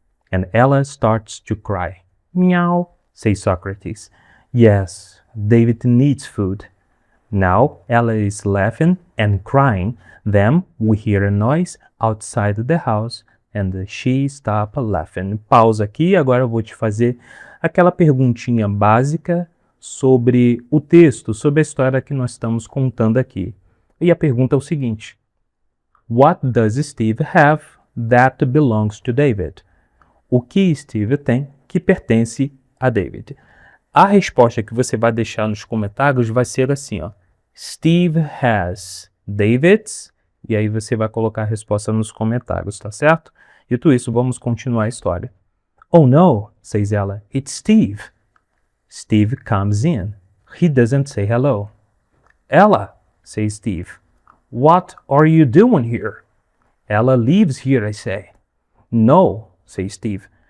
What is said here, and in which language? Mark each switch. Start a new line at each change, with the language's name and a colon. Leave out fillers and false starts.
English: And Ella starts to cry. Meow, says Socrates. Yes, David needs food. Now Ella is laughing and crying. Then we hear a noise outside the house and she stops laughing.
Portuguese: Pausa aqui, agora eu vou te fazer aquela perguntinha básica sobre o texto, sobre a história que nós estamos contando aqui. E a pergunta é o seguinte:
English: What does Steve have that belongs to David?
Portuguese: O que Steve tem que pertence a David? A resposta que você vai deixar nos comentários vai ser assim, ó.
English: Steve has David's,
Portuguese: e aí você vai colocar a resposta nos comentários, tá certo? Dito isso, vamos continuar a história.
English: Oh no, says Ella, it's Steve. Steve comes in. He doesn't say hello. Ella, says Steve, what are you doing here? Ella lives here, I say. No, says Steve.